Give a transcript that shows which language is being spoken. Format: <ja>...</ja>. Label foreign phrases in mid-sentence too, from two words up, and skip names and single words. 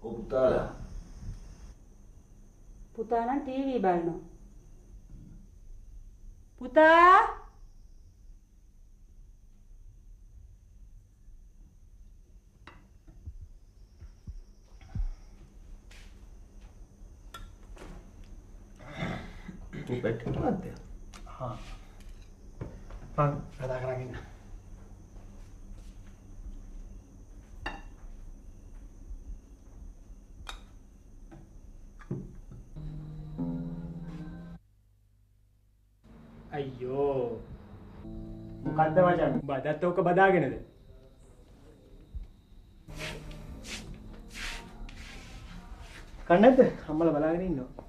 <si>පුතා නම් ටීවී බලනවා. පුතා</si> <pa>ਤੂੰ ਬੈਠ ਕੇ ਬਾਤ ਦੇ ਹਾਂ ਹਾਂ ਕਦਾ ਕਰਾਂਗੇ</pa> <si>අයියෝ මොකද්ද මචං බදත් ඔක බදාගෙනද කන්නද අම්මලා බලාගෙන ඉන්නවා</si>